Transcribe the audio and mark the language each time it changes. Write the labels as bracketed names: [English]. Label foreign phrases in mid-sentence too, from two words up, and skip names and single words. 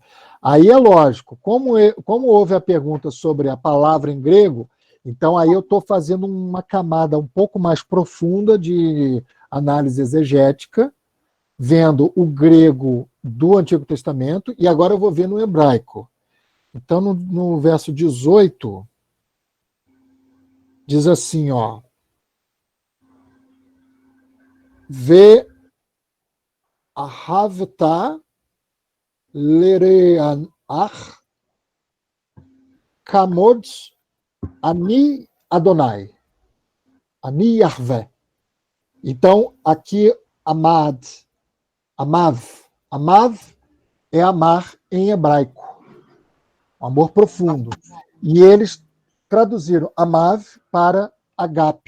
[Portuguese] Aí é lógico, como houve a pergunta sobre a palavra em grego, então aí eu estou fazendo uma camada um pouco mais profunda de análise exegética, vendo o grego do Antigo Testamento, e agora eu vou ver no hebraico. Então, no verso 18, diz assim, ó, [Hebrew] ואהבת לרעך כמוך אני אדני, אני יהוה. [Portuguese] Então, aqui, amav é amar em hebraico, um amor profundo. E eles traduziram amav para agape.